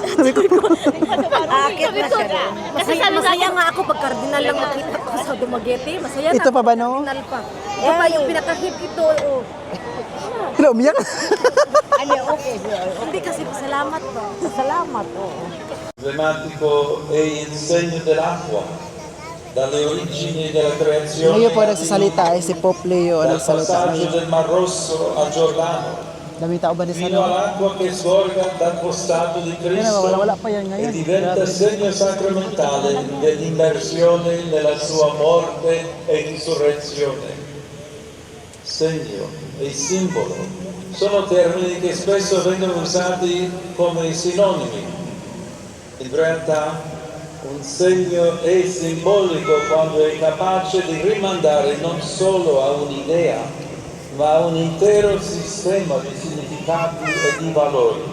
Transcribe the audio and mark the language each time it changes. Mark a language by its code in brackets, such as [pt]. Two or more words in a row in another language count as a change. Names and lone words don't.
[tl] Sabi ko. Akit na siya. Kasi sabi Masaya nga ako pag cardinal lang makita ko sa Dumaguete. Masaya Ito pa ba, no? Cardinal pa. Ito pa yung pinaka-hip ito. Oh. Hello, umiyak. Okay. Hindi kasi salamat ba? Salamat, oo. [it] Emblematico e il segno dell'acqua, dalle origini della creazione [tl] Ngayon po nagsasalita ay si Pope Leo ang [it] dal [tl] nagsalita. [it] passaggio del Mar Rosso a Giordano, [tl] Daming tao ba ni [it] fino all'acqua che sgorga dal costato di Cristo [tl] wala pa yan [it] e [tl] ngayon. [it] diventa segno sacramentale dell'immersione nella sua morte e risurrezione. Segno e simbolo sono termini che spesso vengono usati come sinonimi. In realtà un segno è simbolico quando è capace di rimandare non solo a un'idea, ma a un intero sistema di significati e di valori.